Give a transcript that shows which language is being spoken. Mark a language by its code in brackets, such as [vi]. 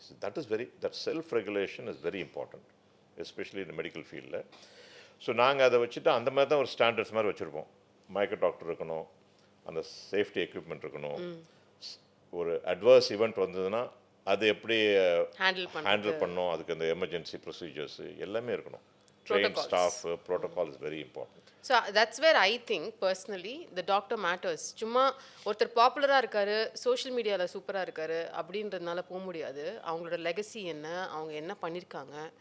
[en] That self regulation is very important, especially இந்த medical ஃபீல்டில். [ta] So நாங்கள் அதை வச்சுட்டு அந்த மாதிரி தான் ஒரு ஸ்டாண்டர்ட்ஸ் மாதிரி வச்சுருப்போம். மயக்க டாக்டர் இருக்கணும், அந்த சேஃப்டி எக்யூப்மெண்ட் இருக்கணும். ஒரு அட்வர்ஸ் ஈவெண்ட் வந்ததுன்னா அது எப்படி ஹேண்டில் பண்ணணும், அதுக்கு அந்த எமர்ஜென்சி ப்ரொசீஜர்ஸ் எல்லாமே இருக்கணும். [en] Trained staff, protocol is very important. So that's where I think personally the doctor matters. [ta] சும்மா ஒருத்தர் பாப்புலராக இருக்காரு, சோஷியல் மீடியாவில் சூப்பராக இருக்காரு அப்படின்றதுனால போக முடியாது. அவங்களோட லெகசி என்ன, அவங்க என்ன பண்ணியிருக்காங்க,